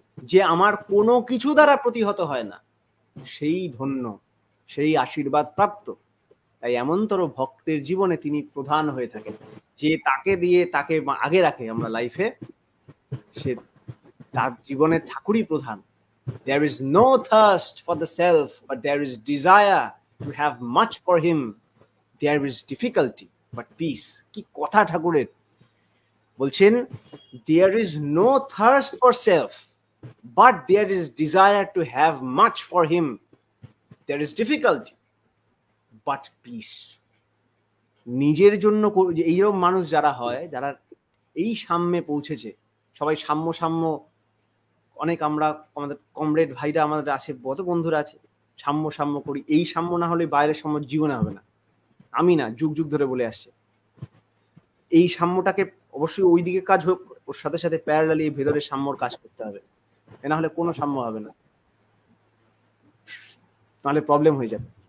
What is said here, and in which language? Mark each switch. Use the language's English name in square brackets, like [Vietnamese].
[Bangla] যে আমার কোনো কিছু দ্বারা প্রতিহত হয় না, সেই ধন্য, সেই আশীর্বাদ প্রাপ্ত। তাই এমনতর ভক্তের জীবনে তিনি প্রধান হয়ে থাকেন, যে তাকে দিয়ে তাকে আগে রাখে আমরা লাইফে, সে তার জীবনে ঠাকুরই প্রধান। [English] There is no thirst for the self, but there is desire to have much for him. There is difficulty, but peace. [Bangla] কি কথা ঠাকুরের! বলছেন [English] there is no thirst for self, but there is desire to have much for him. There is difficulty, but peace. [Bangla] নিজের জন্য এইরকম মানুষ যারা হয়, যারা এই সাম্যে পৌঁছেছে, সবাই সাম্য, অনেক আমরা আমাদের কমরেড ভাইরা আমাদের আছে, কত বন্ধুরা আছে, সাম্য করি। এই সাম্য না হলে বাইরের সাম্য জীবনে হবে না। আমি না, যুগ ধরে বলে আসছে এই সাম্যটাকে অবশ্যই ওই দিকে কাজ হোক, ওর সাথে সাথে প্যারালালি ভেতরে সাম্যর কাজ করতে হবে, না হলে কোনো সাম্য হবে না, নাহলে প্রবলেম হয়ে যাবে।